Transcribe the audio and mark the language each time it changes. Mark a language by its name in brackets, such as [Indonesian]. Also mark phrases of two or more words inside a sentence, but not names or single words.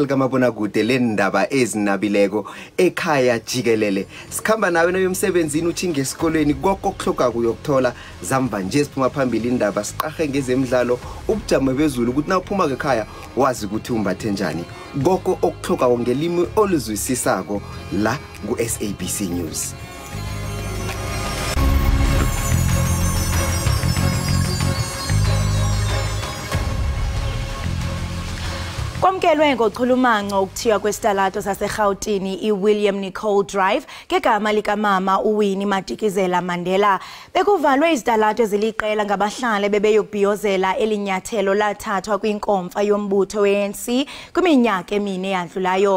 [South Ndebele] likamabona kude lendaba ezinabileko ekhaya jikelele sikhamba nawe noyomsebenzini uthinge esikolweni konke okuhloka kuyokuthola zamba nje siphuma phambili indaba siqahe ngezemidlalo ubujamo bezulu ukuthi na uphuma ekhaya wazi ukuthi umbathe njani konke okuhloka ngelimi oluzwisisako la ku SABC News. [Xhosa] Kwamkelwe ngochulumanco ukuthiwa kwesitalato saseGauteng iWilliam Nicol Drive ngegama likamama uWinnie Madikizela Mandela bekuvalwe izitalato eziliqela ngabahlali bebeyokubhiyozela elinyathelo lathathwa kwinkomfa yombutho weANC kwiminyaka emine eyadlulayo.